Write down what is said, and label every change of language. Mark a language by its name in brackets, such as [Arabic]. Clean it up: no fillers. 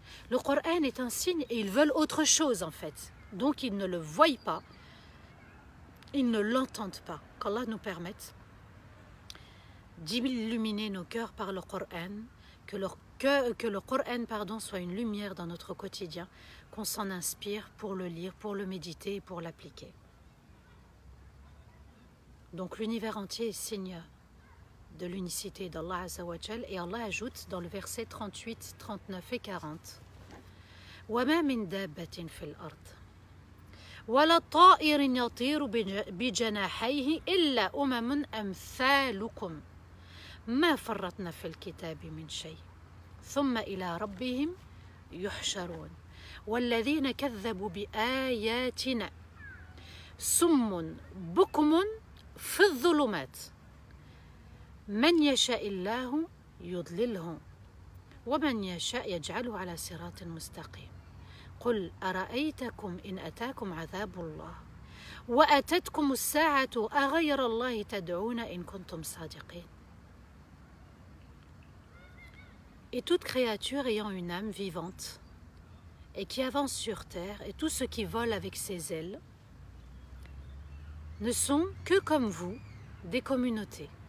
[French] Le Coran est un signe et ils veulent autre chose en fait. Donc ils ne le voient pas, ils ne l'entendent pas. Qu'Allah nous permette d'illuminer nos cœurs par le Coran, Que le Coran, pardon, soit une lumière dans notre quotidien, qu'on s'en inspire pour le lire, pour le méditer et pour l'appliquer. Donc l'univers entier est signe de l'unicité d'Allah Azza wa Jal, et Allah ajoute dans le verset 38, 39 et 40 [Arabic] وَمَا مِن دَابَّةٍ فِي الْأَرْضِ وَلَا طَائِرٍ يَطِيرُ بِجَنَاحَيْهِ إِلَّا أُمَمٌ أَمْثَالُكُمْ مَا فَرَّطْنَا فِي الْكِتَابِ مِنْ شَيْءٍ ثُمَّ إِلَى رَبِّهِمْ يُحْشَرُونَ وَالَّذِينَ كَذَّبُوا بِآيَاتِنَا صُمٌّ بُكْمٌ في الظلمات من يشاء الله يضلله ومن يشاء يجعله على صراط مستقيم قل أرأيتكم إن أتاكم عذاب الله وأتتكم الساعة أغير الله تدعون إن كنتم صادقين. [French] Et toute créature ayant une âme vivante et qui avance sur terre, et tout ce qui vole avec ses ailes, ne sont que comme vous, des communautés.